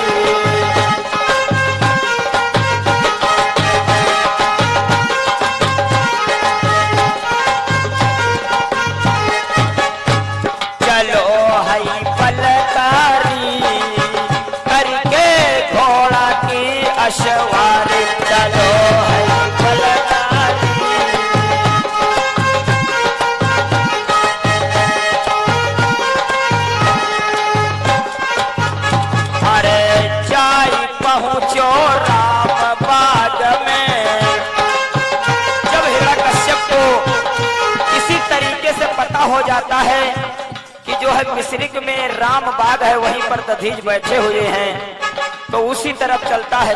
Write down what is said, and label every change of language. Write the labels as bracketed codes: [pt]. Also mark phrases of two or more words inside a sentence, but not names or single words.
[hi] चलो हई बलधारी करके घोड़ा की अशवारी, चलो हई बलधारी। अरे जाई पहुंचो राम बाग में। जब हिरण्यकश्यप को इसी तरीके से पता हो जाता है कि जो है मिस्रिक में राम बाग है, वहीं पर दधीच बैठे हुए हैं, तो उसी तरफ चलता है।